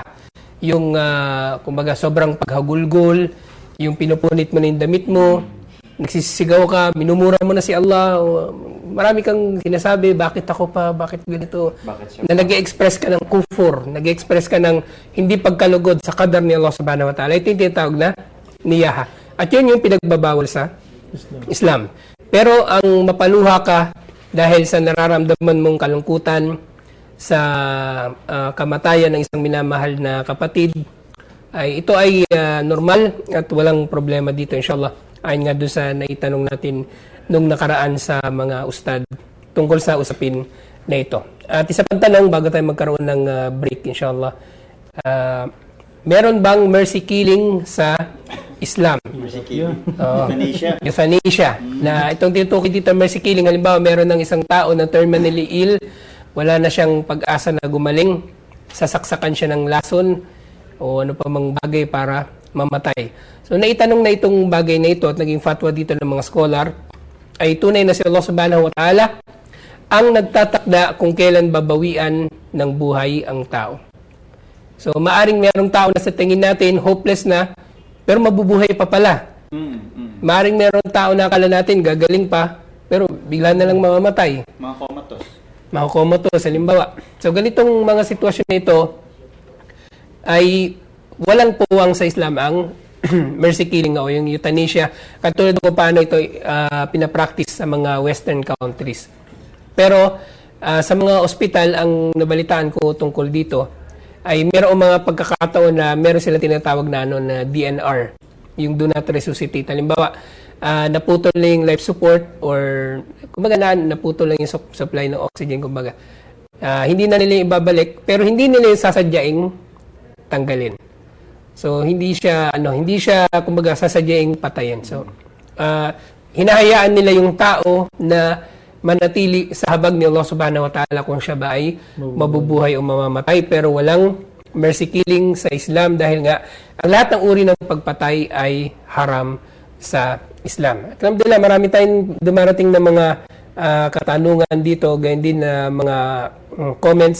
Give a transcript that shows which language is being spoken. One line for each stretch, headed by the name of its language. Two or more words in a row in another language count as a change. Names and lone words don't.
Filipino: Yung, kumbaga, sobrang paghagulgol, yung pinupunit mo na yung damit mo, nagsisigaw ka, minumura mo na si Allah, o marami kang sinasabi, bakit ako pa, bakit ganito, na nag-express ka ng kufur, nag-express ka ng hindi pagkalugod sa qadar ni Allah
Arabic: سبحانه وتعالى.
Filipino: Ito yung tinatawag na niyaha. At yun yung pinagbabawal sa Islam. Pero ang mapaluha ka dahil sa nararamdaman mong kalungkutan sa kamatayan ng isang minamahal na kapatid, ay ito ay normal at walang problema dito, inshallah. Ayon nga doon sa naitanong natin nung nakaraan sa mga ustad tungkol sa usapin na ito. At isa pang tanong bago tayo magkaroon ng break, inshallah. Meron bang
English: mercy killing
Filipino: sa Islam?
English: Mercy killing. Euthanasia. Euthanasia.
Filipino: Na itong tinutukoy dito,
English: mercy killing,
Filipino: halimbawa meron ng isang tao na
English: terminally ill,
Filipino: wala na siyang pag-asa na gumaling, sasaksakan siya ng lason o ano pa mang bagay para mamatay. So naitanong na itong bagay na ito at naging fatwa dito ng mga scholar, ay tunay na si Allah
Arabic: سبحانه وتعالى
Filipino: ang nagtatakda kung kailan babawian ng buhay ang tao. So maaring merong tao na sa tingin natin hopeless na, pero mabubuhay pa pala. Maaring merong tao na akala natin gagaling pa, pero bigla na lang mamamatay. Mga comatose. Mga comatose, halimbawa. So ganitong mga sitwasyon na ito ay walang puwang sa Islam ang
English: mercy killing
Filipino: o yung euthanasia, katulad kung paano ito pinapractice sa mga
English: western countries.
Filipino: Pero sa mga ospital, ang nabalitaan ko tungkol dito ay mayroong mga pagkakataon na meron sila tinatawag na, na DNR, yung
English: do not resuscitate.
Filipino: Halimbawa, naputol na yung
English: life support
Filipino: or kumbaga naputol lang yung supply ng oxygen, kumbaga. Hindi na nila ibabalik, pero hindi nila yung sasadyaing tanggalin. So hindi siya kumbaga sasadyaing patayin. So hinahayaan nila yung tao na manatili sa habag ni Allah
Arabic: سبحانه وتعالى
Filipino: kung siya ba ay mabubuhay o mamamatay, pero walang
English: mercy killing
Filipino: sa Islam dahil nga ang lahat ng uri ng pagpatay ay haram sa Islam. At alhamdulillah, marami tayong dumarating na mga katanungan dito, ganyan din na mga comments.